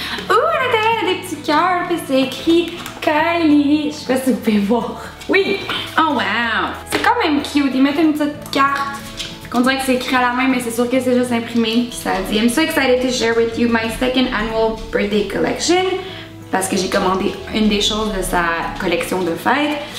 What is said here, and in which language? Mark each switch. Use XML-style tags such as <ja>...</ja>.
<fr>Ouh, à l'intérieur, il y a des petits cœurs, puis c'est écrit Kylie. Je sais pas si vous pouvez voir. Oui! Oh wow! C'est quand même cute. Ils mettent une petite carte. On dirait que c'est écrit à la main, mais c'est sûr que c'est juste imprimé. Puis ça dit</fr> <en>I'm so excited to share with you my second annual birthday collection.</en> <fr>Parce que j'ai commandé une des choses de sa collection de fête.</fr>